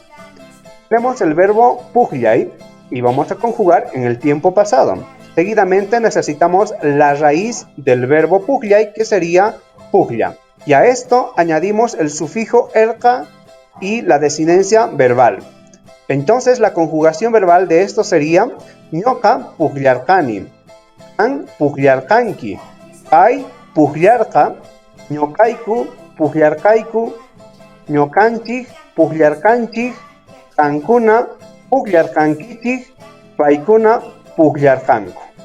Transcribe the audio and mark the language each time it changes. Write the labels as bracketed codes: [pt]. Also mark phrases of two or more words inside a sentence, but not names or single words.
[es] Tenemos el verbo pugllay y vamos a conjugar en el tiempo pasado. Seguidamente necesitamos la raíz del verbo pugllay, que sería pugglla. Y a esto añadimos el sufijo erka y la desinencia verbal. Entonces la conjugación verbal de esto sería [qu] ñoka pugllarkani, kan pugllarkanki, pay pugllarka, ñokayku pugllarkayku, ñokanchik pugllarkanchik, kankuna pugllarkankichik, paykuna pugllarkanku.